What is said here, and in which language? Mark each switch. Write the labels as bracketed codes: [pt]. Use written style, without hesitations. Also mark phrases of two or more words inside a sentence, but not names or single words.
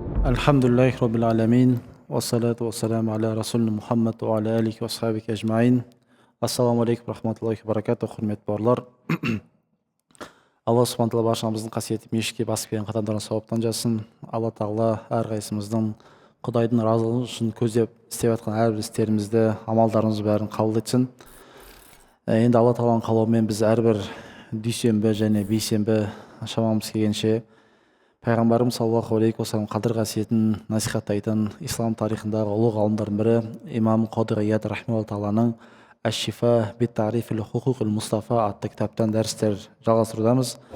[ar] الحمد لله رب العالمين. والصلاة والسلام على رسولنا محمد وعلى آله وصحبه أجمعين. السلام عليكم رحمة الله بركاته, [kk] құрметті бауырлар. Алла [ar] سبحانه وتعالى [kk] баршамыздың қасиетті мешітке басып келген қадамдарын сауаптан жазсын. Алла тағала әрқайсымыздың Құдайдың разылығы үшін көздеп істеп жатқан әрбір істерімізді, амалдарымызды бәрін қабыл етсін. Енді Алла тағаланың қалауымен біз әрбір дүйсенбі және бейсенбі шамамыз келгенше Пайғамбарымыз [ar] صلى الله عليه وسلم [kk] қадір қасиетін насихаттайтын ислам тарихындағы ұлы ғалымдардың бірі имам Қади Ияд рахимахуллаху тағаланың Әш-Шифа бит-Та'рифил Хуқуқил Мустафа атты кітаптан дәрістер жалғастырудамыз.